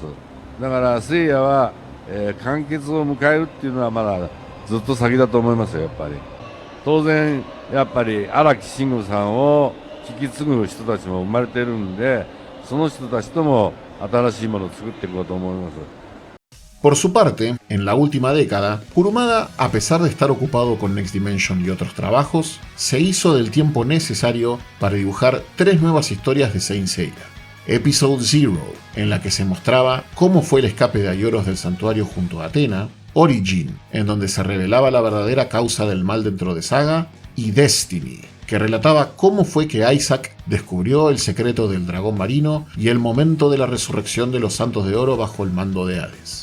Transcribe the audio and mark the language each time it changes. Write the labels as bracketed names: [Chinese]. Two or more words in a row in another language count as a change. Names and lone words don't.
[Japanese] だからセイヤは、完結を迎えるっていうのはまだずっと先だと思いますよ。やっぱり当然やっぱり荒木慎吾さんを引き継ぐ人たちも生まれてるんで、その人たちとも新しいものを作っていこうと思います。 [Spanish] Por su parte, en la última década, Kurumada, a pesar de estar ocupado con Next Dimension y otros trabajos, se hizo del tiempo necesario para dibujar 3 nuevas historias de Saint Seiya. Episode Zero, en la que se mostraba cómo fue el escape de Aioros del santuario junto a Athena, Origin, en donde se revelaba la verdadera causa del mal dentro de Saga, y Destiny, que relataba cómo fue que Isaac descubrió el secreto del dragón marino y el momento de la resurrección de los Santos de Oro bajo el mando de Hades.